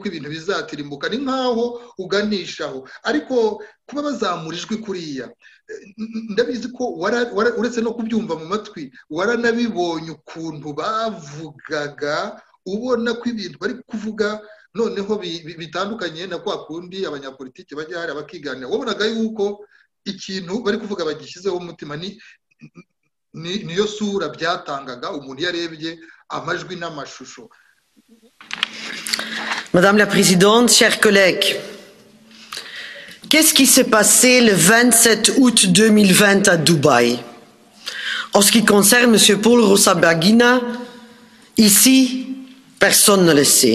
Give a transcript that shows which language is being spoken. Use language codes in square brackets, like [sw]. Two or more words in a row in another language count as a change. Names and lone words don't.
[rw] ibintu bizatirimbuka ni nk'aho uganishaho ariko kuba bazamura ijwi kuriya ndabizi ko uretse no kubyumva mu matwi waranabibonye ukuntu bavugaga ubona ko ibintu bari kuvuga noneho bitandukanye na kwa kundi abanyapolitiki bajya hari abakiganira wabonaga yuko ikintu bari kuvuga bagishyizeho umutima niyo sura byatangaga umuntu yarebye amajwi n'amashusho. [fr] Madame la Présidente, chers collègues, qu'est-ce qui s'est passé le 27 août 2020 à Dubaï? En ce qui concerne M. Paul Rusesabagina, ici, personne ne le sait.